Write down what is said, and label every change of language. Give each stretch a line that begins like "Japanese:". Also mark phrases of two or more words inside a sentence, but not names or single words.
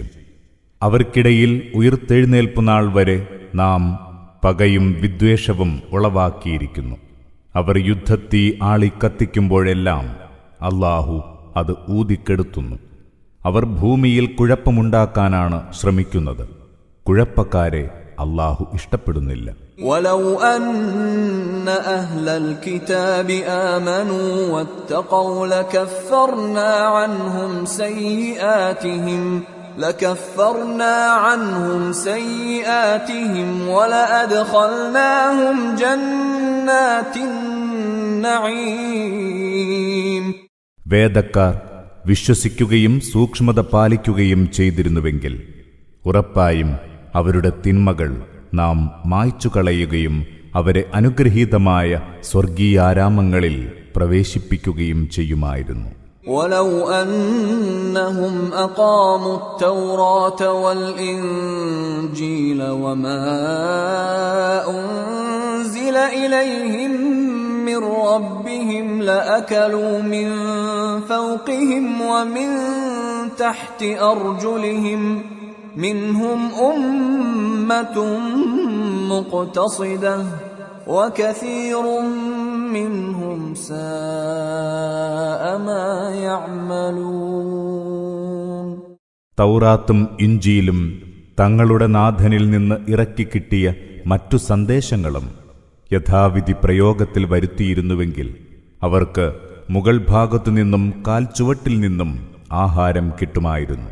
Malayalam: അവർക്കിടയിൽ ഉയിർത്തെഴുന്നേൽപ്പുനാൾ വരെ നാം പകയും വിദ്വേഷവും ഉളവാക്കിയിരിക്കുന്നു. അവർ യുദ്ധത്തീ ആളിക്കത്തിക്കുമ്പോഴെല്ലാം അല്ലാഹു അത് ഊതിക്കെടുത്തുന്നു. അവർ ഭൂമിയിൽ കുഴപ്പമുണ്ടാക്കാനാണ് ശ്രമിക്കുന്നത്. കുഴപ്പക്കാരെ അല്ലാഹു ഇഷ്ടപ്പെടുന്നില്ല.
Arabic: ولو أن أهل الكتاب آمنوا واتقوا لكفرنا عنهم سيئاتهم ولأدخلناهم جنات النعيم.
Malayalam: വേദക്കാർ വിശ്വസിക്കുകയും സൂക്ഷ്മത പാലിക്കുകയും ചെയ്തിരുന്നുവെങ്കിൽ ഉറപ്പായും അവരുടെ തിന്മകൾ നാം മായ്ച്ചുകളയുകയും അവരെ അനുഗ്രഹീതമായ സ്വർഗീയാരാമങ്ങളിൽ പ്രവേശിപ്പിക്കുകയും ചെയ്യുമായിരുന്നു.
Arabic: ولو أنهم أقاموا التوراة والإنجيل وما أنزل إليهم من ربهم لأكلوا من فوقهم ومن تحت أرجلهم منهم أمة مقتصدة وكثير منهم ساء ما يعملون.
Malayalam: തൗറാത്തും ഇഞ്ചീലും തങ്ങളുടെ നാഥനിൽ നിന്ന് ഇറക്കിക്കിട്ടിയ മറ്റു സന്ദേശങ്ങളും യഥാവിധി പ്രയോഗത്തിൽ വരുത്തിയിരുന്നുവെങ്കിൽ അവർക്ക് മുകൾ ഭാഗത്തുനിന്നും കാൽച്ചുവട്ടിൽ നിന്നും ആഹാരം കിട്ടുമായിരുന്നു.